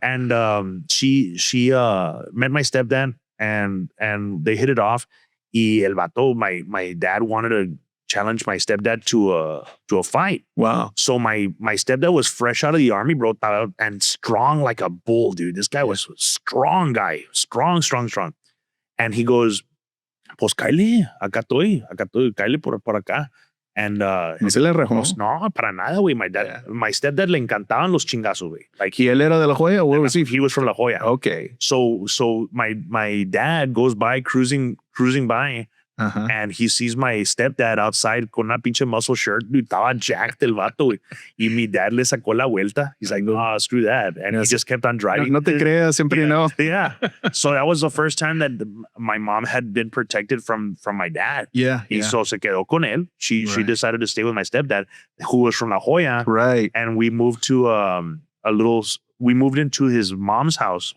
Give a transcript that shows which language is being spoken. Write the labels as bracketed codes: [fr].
[en] And she met my stepdad and they hit it off. [es] Y el vato, [en] my dad wanted to challenge my stepdad to a fight. Wow. So my stepdad was fresh out of the army, bro, and strong like a bull, dude. This guy was a strong guy, strong. And he goes, [es] pues cáele, acá estoy, cáele por acá. [en] And [es] no se le rejó. No, para nada, güey. [en] My stepdad [es] le encantaban los chingazos, güey. Like, ¿Y él era de La Jolla? [en] Where was he? He was from La Jolla. Okay. So my dad goes by cruising by. Uh-huh. And he sees my stepdad outside [es] con una pinche [en] muscle shirt. [es] Dude, estaba jacked el vato, güey. Y mi dad le sacó la vuelta. [en] He's like, no, screw that. And he just kept on driving. [es] No te creas, siempre no. [en] Yeah. So that was the first time that my mom had been protected from my dad. Yeah. [es] Y so se quedó con él. [en] She decided to stay with my stepdad, who was from La Jolla. Right. And we moved to we moved into his mom's house.